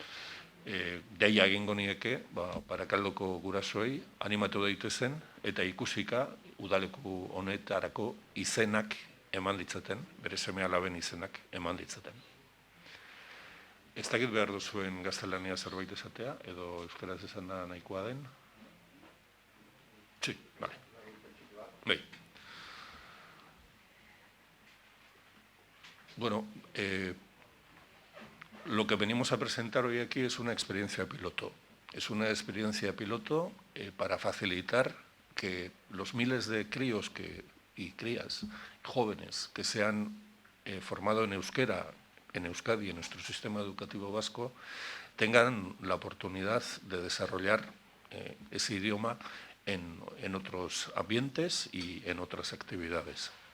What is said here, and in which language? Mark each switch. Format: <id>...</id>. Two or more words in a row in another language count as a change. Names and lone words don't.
<eu>Deia egingo nieke, Barakaldoko gurasoei animatu daitezen eta ikusika udaleku honetarako izenak eman ditzaten, bere seme-alaben izenak eman ditzaten. Ez dakit behar duzuen gaztelania zerbait esatea, edo euskaraz esan da nahikoa den?</eu> <es>Sí, vale. Bai. Bueno, lo que venimos a presentar hoy aquí es una experiencia piloto. Es una experiencia piloto para facilitar que los miles de críos y crías jóvenes que se han formado en euskera, en Euskadi, en nuestro sistema educativo vasco, tengan la oportunidad de desarrollar ese idioma en otros ambientes y en otras actividades.</es>